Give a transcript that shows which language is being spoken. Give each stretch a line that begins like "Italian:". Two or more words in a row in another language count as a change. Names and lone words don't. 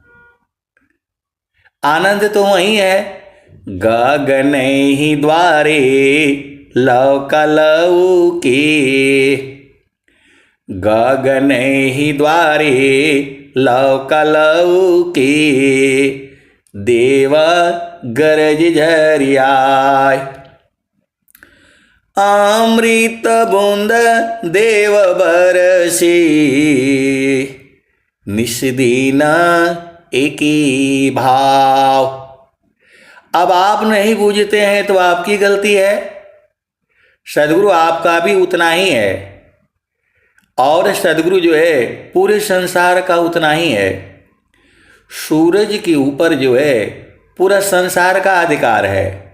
Hindi: आनंद तो वही है। गगन ही द्वारे लौकलऊ के, गगन ही द्वारे लौकलऊ के, देव गरज झरियाय। अमृत बूंद देव बरसी, निस्दीन एकी भाव। अब आप नहीं बूझते हैं तो आपकी गलती है। सदगुरु आपका भी उतना ही है, और सदगुरु जो है पूरे संसार का उतना ही है। सूरज के ऊपर जो है पूरा संसार का अधिकार है।